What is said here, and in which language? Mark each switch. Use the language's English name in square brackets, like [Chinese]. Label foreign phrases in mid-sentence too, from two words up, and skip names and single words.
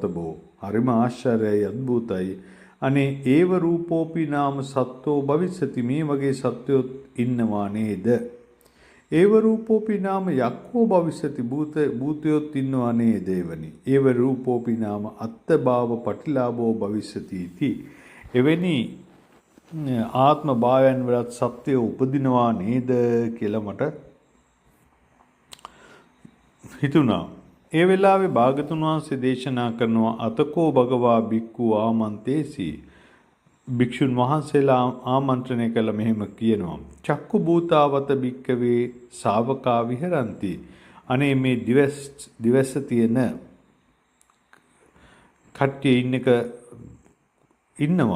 [Sinhala] බෝ හරිම ආශ්චර්යයි අද්භූතයි අනේ [Pali] ඒව රූපෝපි නාම සත්වෝ භවිස්සති [Sinhala] මේ වගේ සත්වයෝ ඉන්නවා නේද [Pali] ඒව රූපෝපි නාම යක්ඛෝ භවිස්සති [Sinhala] භූතයොත් ඉන්නවා නේද එවනි [Pali] ඒව රූපෝපි නාම අත්ථභාව පටිලාභෝ භවිස්සති इति [Sinhala] එවැනි ආත්ම භාවයන් වලත් සත්‍යය උපදිනවා නේද කියලා මට හිතුණා. ඒ වෙලාවේ භාගතුන් වහන්සේ දේශනා කරනවා [Pali] අතකෝ භගවා බික්ඛු ආමන්තේසි. [Sinhala] භික්ෂුන් වහන්සේලා ආමන්ත්‍රණය කළ මෙහෙම කියනවා. [Pali] චක්කු භූතාවත බික්කවේ ශාවකා විහරಂತಿ. [Sinhala] අනේ මේ දිවස් තියෙන කට්ටිය ඉන්නවා.